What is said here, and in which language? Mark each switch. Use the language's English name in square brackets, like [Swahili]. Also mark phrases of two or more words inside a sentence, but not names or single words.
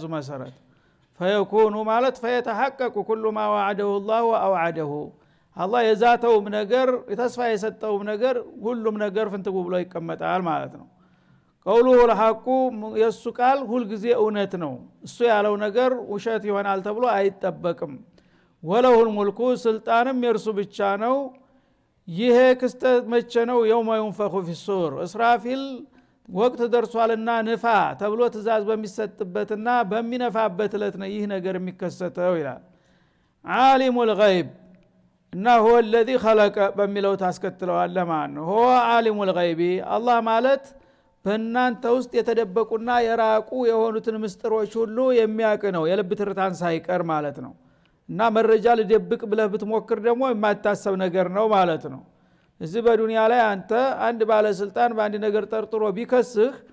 [Amharic] መሰረት። ፈየኩኑ ማለት [Arabic] فيتحقق كل ما وعده الله وأوعده [Amharic] አላህ የዛተውም ነገር የተስፋ የሰጠውም ነገር ሁሉም ነገር ፍንትው ብሎ ይቀመጣል ማለት ነው። [Arabic] قوله الحق [Amharic] የሱ ቃል ሁሉ ጊዜ እውነት ነው። እሱ ያለው ነገር ውሸት ይሆናል ተብሎ አይጠበቅም። [Arabic] وله الملك [Amharic] ስልጣንም የርሱ ብቻ ነው። ይሄ ክስተት መቼ ነው? [Arabic] يوم ينفخ في الصور [Amharic] እስራፊል ወቅት ደርሷልና ንፋ ተብሎ ትእዛዝ በሚሰጥበትና በሚነፋበት ዕለት ነው ይህ ነገር የሚከሰተው ይላል። [Arabic] عالم الغيب [Amharic] እና [Arabic] هو الذي خلق [Amharic] በሚለው ታስከትለዋል ለማን ነው? [Arabic] هو عالم الغيب [Amharic] አላህ ማለት በእናንተ ውስጥ የተደበቁና የራቁ የሆኑትን ምስጥሮች ሁሉ የሚያውቅ ነው፣ የልብ ትርታን ሳይቀር ማለት ነው። እና መረጃ ልደብቅ ብለህ ብትሞክር ደግሞ የማይታሰብ ነገር ነው ማለት ነው። እዚህ በዱንያ ላይ አንተ አንድ ባለስልጣን በአንድ ነገር ጠርጥሮ ቢከስህ